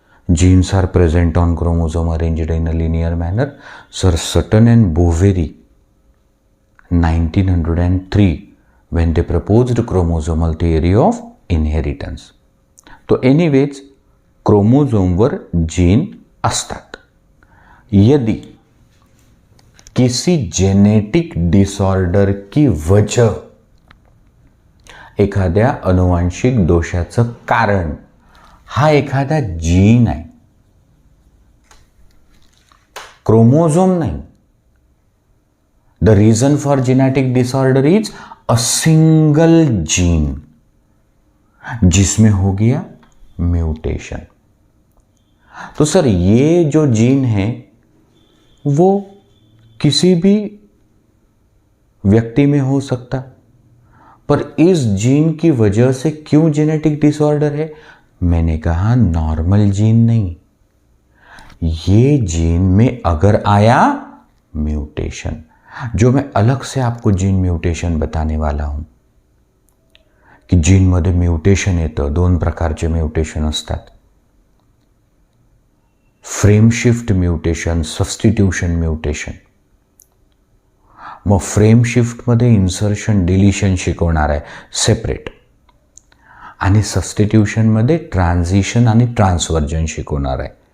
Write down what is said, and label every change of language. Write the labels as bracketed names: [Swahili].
[English] Genes are present on chromosome arranged in a linear manner. Sir Sutton and Boveri, 1903, when they proposed chromosomal theory of inheritance. [Marathi] तो anyways क्रोमोझोमवर gene असतात. [Hindi] यदि किसी genetic disorder की वजह [Marathi] एखाद्या अनुवांशिक दोषाचं कारण हा एखादा जीन आहे, [Hindi] क्रोमोझोम नहीं. [English] the reason for genetic disorder is a single gene [Hindi] जिसमें हो गया म्यूटेशन. तो सर ये जो जीन है वो किसी भी व्यक्ति में हो सकता, पर इस जीन की वजह से क्यों जेनेटिक डिसऑर्डर है? मैंने कहा नॉर्मल जीन नहीं, ये जीन में अगर आया म्यूटेशन, जो मैं अलग से आपको जीन म्यूटेशन बताने वाला हूं [Marathi] की जीनमध्ये म्यूटेशन येतं. दोन प्रकारचे म्यूटेशन असतात, frame shift mutation, substitution mutation. मग फ्रेम शिफ्टमध्ये इन्सर्शन डिलिशन शिकवणार आहे सेपरेट, आणि सबस्टिट्यूशनमध्ये ट्रान्झिशन आणि ट्रान्सव्हर्जन शिकवणार आहे.